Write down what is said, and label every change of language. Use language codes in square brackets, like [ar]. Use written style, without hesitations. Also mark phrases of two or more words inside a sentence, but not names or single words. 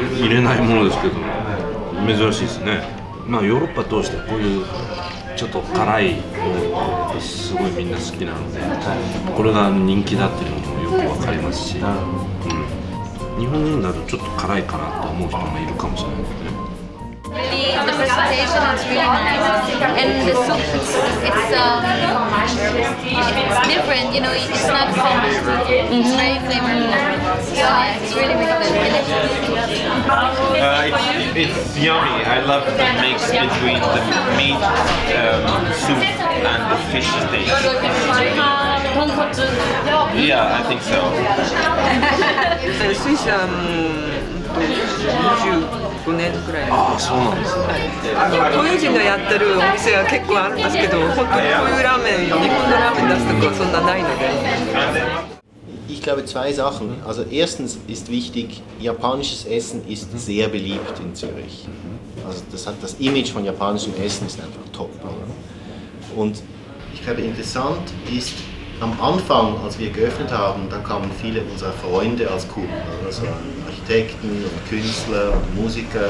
[ja] 入れないものですけど、珍しいですね。まあヨーロッパ通してこういうちょっと辛いものすごいみんな好きなので、これが人気だっていうのもよくわかりますし、日本人だとちょっと辛いかなと思う人もいるかもしれないですね。 [en] The presentation is really nice, and the soup it's different. You know, it's not common. It's very flavorful. Yeah, it's really really good. It's yummy. I love the mix between the meat soup and the fish steak. Yeah, I think so. [ja] スイスは25年くらい。ああ、そうなんですね。東洋人がやってるお店は結構あるんですけど、本当にこういうラーメン、日本のラーメン出すとこはそんなないので。 [de] Ich glaube zwei Sachen. Also erstens ist wichtig, japanisches Essen ist sehr beliebt in Zürich. Also das Image von japanischem Essen ist einfach top. Und ich glaube interessant ist, am Anfang, als wir geöffnet haben, da kamen viele unserer Freunde als Kunden, also Architekten und Künstler und Musiker.